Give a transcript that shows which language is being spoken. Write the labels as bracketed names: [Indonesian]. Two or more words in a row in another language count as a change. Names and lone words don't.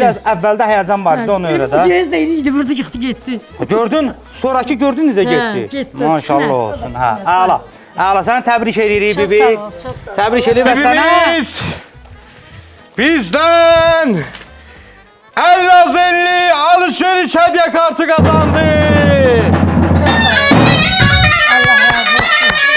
[Azerbaijani] Biraz əvvəldə həyəcan vardı ona görə də. Göz deyildi, vurdu yıxdı getdi. Gördün? Sonrakı gördün necə getdi? getdi. Maşallah İkisine. olsun. Hə, əla. Əla, səni təbrik edirik Çox bibi. sağ ol, çox sağ ol. Təbrik edirik və sənə. [Turkish] Bibimiz bizdən Əllazenli alışveriş hediye kartı kazandı. [Azerbaijani] Allah razı olsun.